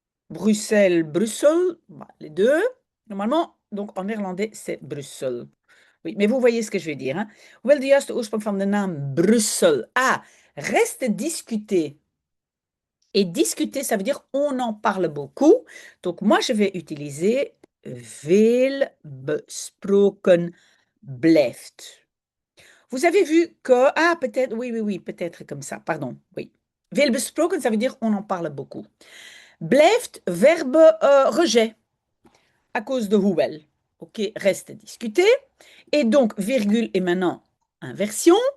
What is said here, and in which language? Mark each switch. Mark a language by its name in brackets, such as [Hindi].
[French] Bruxelles, Brussel, bah, les deux. Normalement, donc en néerlandais, c'est Brussel. Oui, mais vous voyez ce que je veux dire, hein? [Dutch] Hoewel de juiste oorsprong van de naam Brussel. [French] Ah, reste discuter. Et discuter, ça veut dire on en parle beaucoup. Donc moi, je vais utiliser [Dutch] veel besproken blijft. [French] Vous avez vu que, ah, peut-être, oui, oui, oui, peut-être comme ça, pardon, oui. [Dutch] Veel besproken, [French] ça veut dire on en parle beaucoup. [Dutch] Blijft, [French] verbe rejet, à cause de hoewel. Ok, reste discuter. Et donc, virgule est maintenant inversion.